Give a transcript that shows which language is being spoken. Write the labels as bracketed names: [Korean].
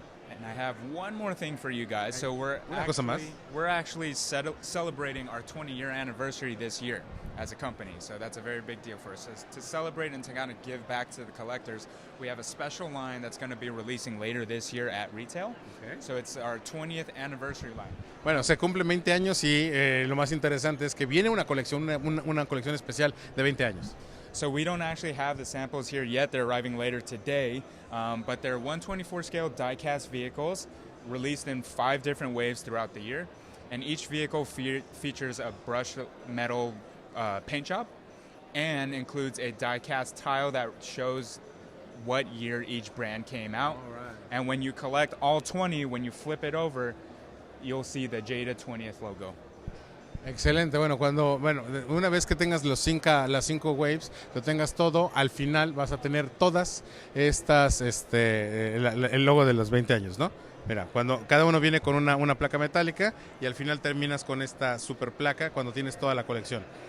[English] And I have one more thing for you guys. So we're actually celebrating our 20-year anniversary this year as a company. So that's a very big deal for us. So to celebrate and to kind of give back to the collectors, we have a special line that's going to be releasing later this year at retail. Okay. So it's our 20th anniversary line. [Spanish] Bueno, se cumplen 20 años y lo más interesante es que viene una colección especial de 20 años. [English] So we don't actually have the samples here yet. They're arriving later today, but they're 124 scale die-cast vehicles released in 5 different waves throughout the year. And each vehicle features a brushed metal paint job and includes a die-cast tile that shows what year each brand came out. All right. And when you collect all 20, when you flip it over, you'll see the Jada 20th logo. [Spanish] Excelente, bueno, una vez que tengas las 5 waves, lo tengas todo, al final vas a tener todas estas, el logo de los 20 años, ¿no? Mira, cuando cada uno viene con una placa metálica y al final terminas con esta super placa cuando tienes toda la colección.